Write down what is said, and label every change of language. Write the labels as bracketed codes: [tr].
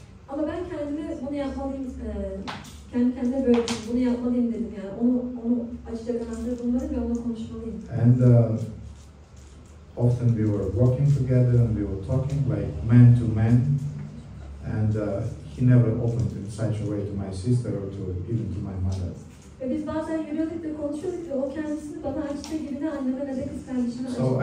[tr] Ama ben kendime bunu yapmalıyım, kendi kendime böyle bunu yapmalıyım dedim, yani onu açacak anahtarı bulmalıyım ve onunla konuşmalıyım. [en] And often we were walking together and we were talking like man to man, and he never opened in such a way to my sister or to even to my mother. [tr] Ve biz bazen yürüyorduk ve konuşuyorduk ve o kendisini bana açtığı gibi ne anneme ne de kız kardeşime açtı.